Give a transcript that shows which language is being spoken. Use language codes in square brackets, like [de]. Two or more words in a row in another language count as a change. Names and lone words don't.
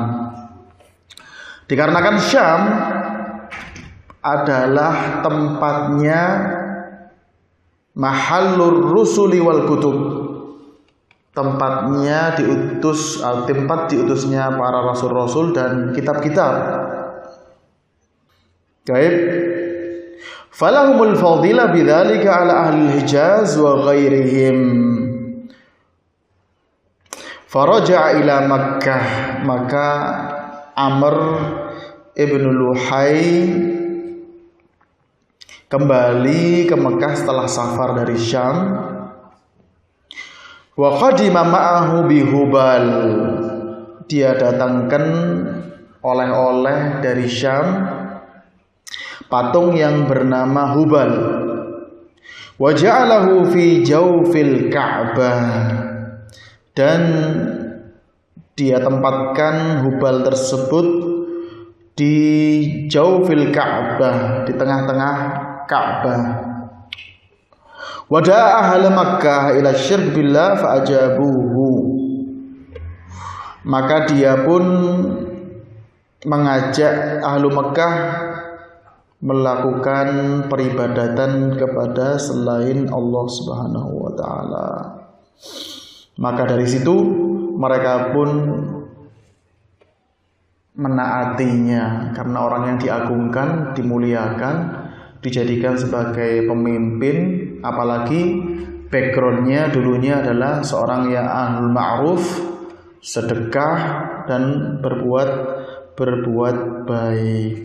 [id] Dikarenakan Syam adalah tempatnya [ar] محل الرسل والكتب, [id] tempatnya tempat diutusnya para rasul-rasul dan kitab-kitab. [ar] Baik. فلهم الفضيلة بذلك على أهل الحجاز وغيرهم. فرجع إلى مكة, [id] maka Amr ibn Luhai kembali ke Mekah setelah safar dari Syam. [ar] وقدم معه بهبل, [id] dia datangkan oleh-oleh dari Syam patung yang bernama Hubal. [ar] وجعله في جوف الكعبة, [id] dan dia tempatkan Hubal tersebut di [ar] جوف الكعبة, [id] di tengah-tengah Ka'bah. [ar] ودعا أهل مكة إلى شرك بالله فأجابوه, [id] maka dia pun mengajak [ar] أهل مكة [id] melakukan peribadatan kepada selain Allah [ar] سبحانه وتعالى. [id] Maka dari situ mereka pun menaatinya, karena orang yang diagungkan, dimuliakan, dijadikan sebagai pemimpin, apalagi backgroundnya dulunya adalah seorang yang [ar] أهل المعروف, [id] sedekah dan berbuat baik.